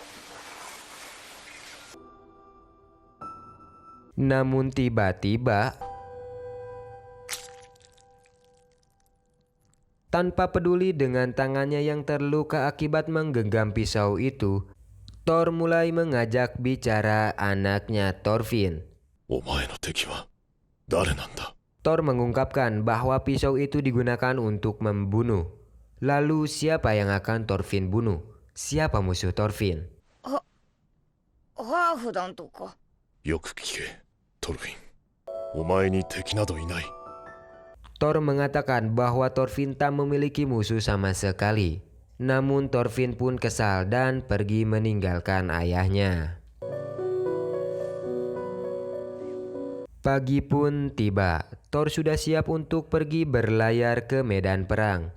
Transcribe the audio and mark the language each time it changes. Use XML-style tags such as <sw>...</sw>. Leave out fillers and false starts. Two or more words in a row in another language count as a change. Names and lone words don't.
<id>Namun tiba-tiba, tanpa peduli dengan tangannya yang terluka akibat menggenggam pisau itu, Thor mulai mengajak bicara anaknya Thorfinn.</id> <ja>お前の敵は誰なんだ。</ja> <id>Thor mengungkapkan bahwa pisau itu digunakan untuk membunuh. Lalu siapa yang akan Thorfinn bunuh? Siapa musuh Thorfinn?</id> <ja>ハーフダンとか。よく聞けトルフィン。お前に敵などいない。</ja> <id>Thor mengatakan bahwa Thorfinn tak memiliki musuh sama sekali. Namun Thorfinn pun kesal dan pergi meninggalkan ayahnya. Pagi pun tiba. Thor sudah siap untuk pergi berlayar ke medan perang.</id>